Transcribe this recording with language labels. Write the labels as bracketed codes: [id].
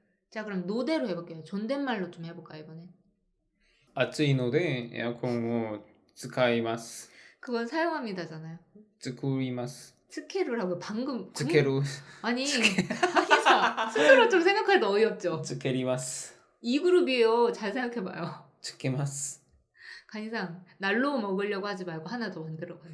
[ko] 자, 그럼 노대로 해볼게요. 존댓말로 좀 해볼까요, 이번엔? [ja] 暑いのでエアコンを使います. [ko] 그건 사용합니다잖아요. [ja] 作ります. [ko] 스케루라고 방금. 스케루. 아니, 한이사 스스로 좀 생각해도 어이없죠? [ja] 作ります. [ko] 이 그룹이에요. 잘 생각해봐요. [ja] つけます. [ko] 간이상 날로 먹으려고 하지 말고 하나 더 만들어봐요.